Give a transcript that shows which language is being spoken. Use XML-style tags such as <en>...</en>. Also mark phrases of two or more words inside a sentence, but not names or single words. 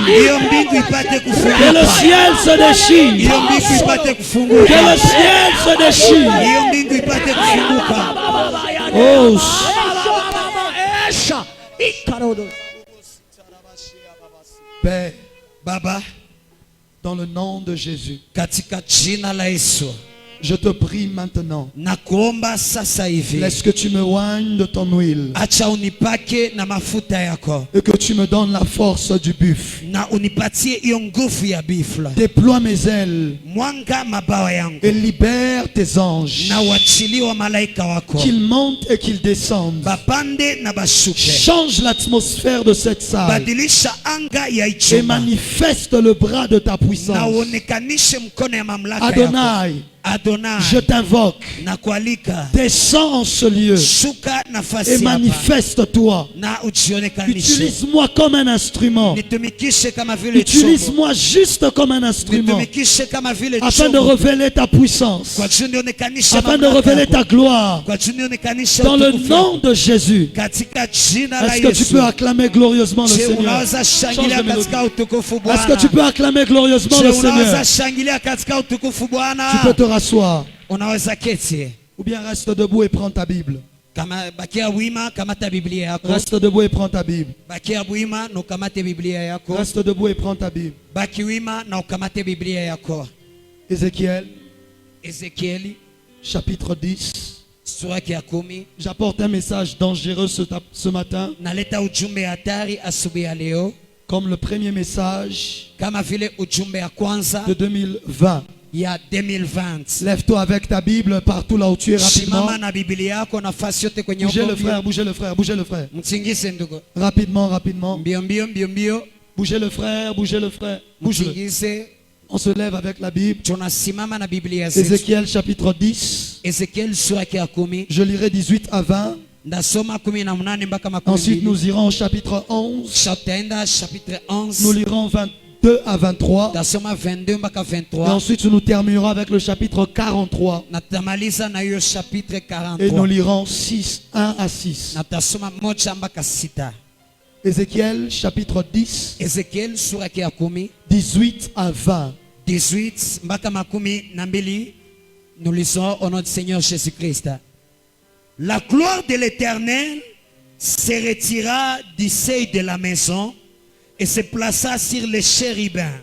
<fr>Que le ciel se déchire. Que le ciel se déchire. Oh. Père, Baba, dans le nom de Jésus,</fr> <sw>katika jina la Yesu,</sw> <fr>je te prie maintenant,</fr> <sw>nakuomba sasa hivi,</sw> <fr>laisse que tu me oignes de ton huile</fr> <sw>acha unipake na mafuta yako</sw> <fr>et que tu me donnes la force du buffle.</fr> <sw>na unipatie hiyo nguvu ya bifla.</sw> <fr>Déploie mes ailes</fr> <sw>Mwanga mabawa yangu</sw> <fr>et libère tes anges,</fr> <sw>na uachilie wa malaika wako</sw> <fr>qu'ils montent et qu'ils descendent.</fr> <sw>bapande na bashuke.</sw> <fr>Change l'atmosphère de cette salle</fr> <sw>Badilisha anga ya</sw> <fr>et</fr> <sw>ichumba</sw> <fr>manifeste le bras de ta</fr> <sw>na</sw> <fr>puissance.</fr> <sw>uonekanishe mkono ya mamlaka yako. Adonai, Adonai,</sw> <fr>je t'invoque.</fr> <sw>na kualika</sw> <fr>Descends en ce lieu</fr> <sw>shuka nafasi</sw> <fr>et</fr> <sw>hapa</sw> <fr>manifeste-toi.</fr> <sw>na ujionekanishe.</sw> <fr>Utilise-moi comme un instrument.</fr> <sw>Nitumikishe kama vile chombo.</sw> <fr>Utilise-moi juste comme un instrument</fr> <sw>Nitumikishe kama vile</sw> <fr>afin de</fr> <sw>chombo.</sw> <fr>révéler ta puissance,</fr> <sw>Kwa juu nionekanishe</sw> <fr>afin de</fr> <sw>mamlaka</sw> <fr>révéler</fr> <sw>yako.</sw> <fr>ta gloire.</fr> <sw>Kwa juu nionekanishe</sw> <fr>Dans le</fr> <sw>utukufu</sw> <fr>nom</fr> <sw>wako.</sw> <fr>de Jésus,</fr> <sw>Katika jina la</sw> <fr>est-ce que tu</fr> <sw>Yesu.</sw> <fr>peux acclamer glorieusement le</fr> <sw>Je</sw> <fr>Seigneur?</fr> <sw>unaweza</sw> <fr>Change</fr> <sw>shangilia</sw> <fr>de mélodie.</fr> <sw>katika utukufu</sw> <fr>Est-ce que</fr> <sw>Bwana.</sw> <fr>tu peux acclamer glorieusement</fr> <sw>Je</sw> <fr>le Seigneur?</fr> <sw>unaweza shangilia katika utukufu</sw> <fr>Tu peux</fr> <sw>Bwana.</sw> <fr>te rasseoir</fr> <sw>Unaweza keti.</sw> <fr>ou bien reste debout et prends ta Bible.</fr> <sw>Kama bakia wima kamata Biblia yako.</sw> <fr>Reste debout et prends ta Bible.</fr> <sw>Bakia wima na ukamate Biblia yako.</sw> <fr>Reste debout et prends ta Bible.</fr> <sw>Baki wima na ukamate Biblia yako.</sw> <fr>Ézéchiel,</fr> <sw>Ezekieli</sw> <fr>chapitre 10.</fr> <sw>sura ya 10.</sw> <fr>J'apporte un message dangereux ce matin,</fr> <sw>Naleta ujumbe hatari asubuhi ya leo</sw> <fr>comme le premier message</fr> <sw>kama vile ujumbe ya kwanza</sw> <fr>de 2020.</fr> <sw>ya 2020.</sw> <fr>Lève-toi avec ta Bible partout là où tu es rapidement.</fr> <sw>Simama na Biblia yako nafasi yote kwenye</sw> <fr>Bougez le</fr> <sw>uko.</sw> <fr>frère, bougez le frère, bougez le frère.</fr> <sw>Mtingise ndugu.</sw> <fr>Rapidement, rapidement.</fr> <sw>Mbio mbio mbio mbio.</sw> <fr>Bougez le frère, bougez le frère. Bouge-le.</fr> <sw>Mtingise.</sw> <fr>On se lève avec la Bible.</fr> <sw>Tunasimama na Biblia zetu.</sw> <fr>Ézéchiel chapitre 10.</fr> <sw>Ezekiel sura ya 10.</sw> <fr>Je lirai 18 à 20.</fr> <sw>Ndasoma 18 mpaka</sw> <fr>Ensuite, 20. nous irons au chapitre 11.</fr> <sw>Tutaenda chapitre 11.</sw> <fr>Nous lirons 22 à 23.</fr> <sw>Tasoma 22 mpaka</sw> <fr>Et 23. ensuite, nous terminerons avec le chapitre 43.</fr> <sw>Na tutamaliza na hiyo chapitre</sw> <fr>Et nous 43. lirons 6, 1 à 6.</fr> <sw>Na tutasoma 1 mpaka 6.</sw> <fr>Ézéchiel chapitre 10,</fr> <sw>Ezekiel sura ya 10.</sw> <fr>18 à 20.</fr> <sw>18 mpaka 12.</sw> <fr>Nous lisons au nom du Seigneur Jésus-Christ. La gloire de l'Éternel se retira du seuil de la maison et se plaça sur les chérubins.</fr>